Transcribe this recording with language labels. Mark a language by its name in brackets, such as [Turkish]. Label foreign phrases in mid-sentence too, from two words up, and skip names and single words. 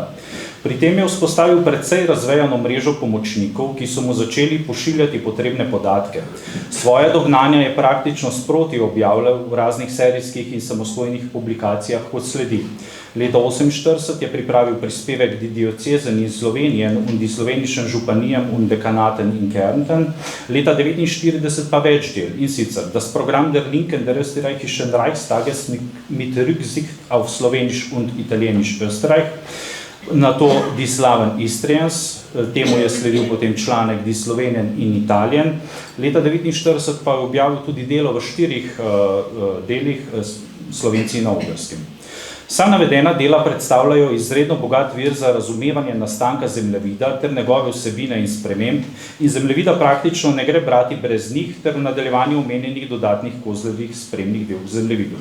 [Slovenian] Pri tem je vzpostavil precej razvejano mrežo pomočnikov, ki so mu začeli pošiljati potrebne podatke. Svoje dognanja je praktično sproti objavljal v raznih serijskih in samostojnih publikacijah kot sledi. Leta 1948 je pripravil prispevek Die Diözesen in Slowenien und die slovenischen Županien und Dekanaten in Kärnten, leta 1949 pa več del, in sicer Das Programm der Linken der österreichischen Reichstages mit Rücksicht auf Slowenisch und Italienisch Österreich, na to Die Slaven Istriens, temu je sledil potem članek Die Slowenien in Italien, leta 1949 pa je objavil tudi delo v 4 delih Slovenci na Ogrskem. Vsa navedena dela predstavljajo izredno bogat vir za razumevanje nastanka zemljevida ter njegove vsebine in sprememb in zemljevida praktično ne gre brati brez njih ter v nadaljevanju omenjenih dodatnih Kozlerjevih spremnih del v zemljevidu.